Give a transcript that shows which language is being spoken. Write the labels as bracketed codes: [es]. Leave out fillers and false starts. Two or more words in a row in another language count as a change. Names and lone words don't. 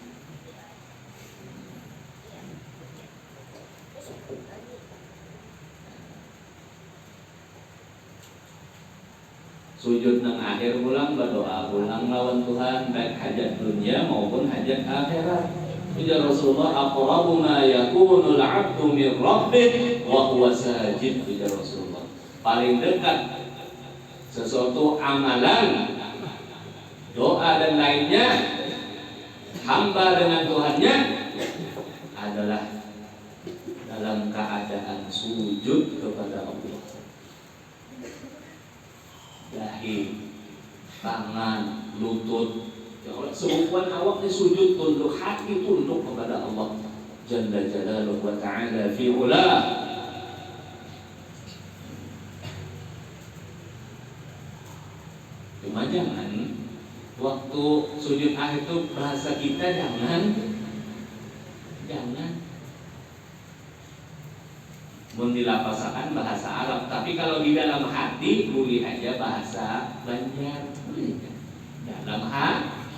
[bjn] Sujud nang akhir ulang berdoa ulang lawan Tuhan, baik hajat dunia maupun hajat akhirat. [ar] يا رسول الله أقرب ما يكون العبد من ربه وهو ساجد. [id] Ya Rasulullah, paling dekat sesuatu amalan, doa dan lainnya hamba dengan Tuhannya adalah dalam keadaan sujud kepada Allah. Dahi, tangan, lutut, sebuah awaknya sujud, tunduk, hati tunduk kepada Allah [ar] جل جلاله وتعالى [id] fi ula. Cuma jangan waktu sujud akhir itu bahasa kita jangan mendilapasakan bahasa Arab, tapi kalau di dalam hati boleh aja bahasa Banjar, boleh dalam hati.